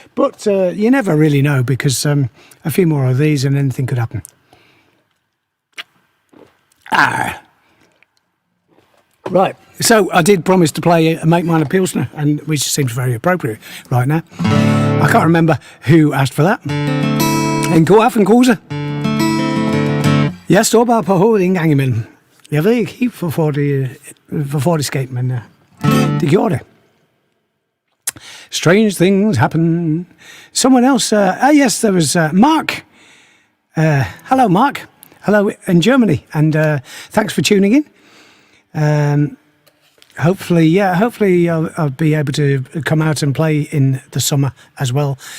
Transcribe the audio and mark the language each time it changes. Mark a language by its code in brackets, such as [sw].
[en] But you never really know, because a few more of these and anything could happen. Right. So I did promise to play Make Mine a Pilsner, and which seems very appropriate right now. I can't remember who asked for that. [da] En god aften, Kruse. Jeg står bare på hovedet en gang imellem. Jeg ved ikke helt, hvorfor det skete, men det gjorde det. [en] Strange things happen. Someone else, yes, there was Mark. Hello, Mark. Hello in Germany, and thanks for tuning in. Hopefully I'll be able to come out and play in the summer as well.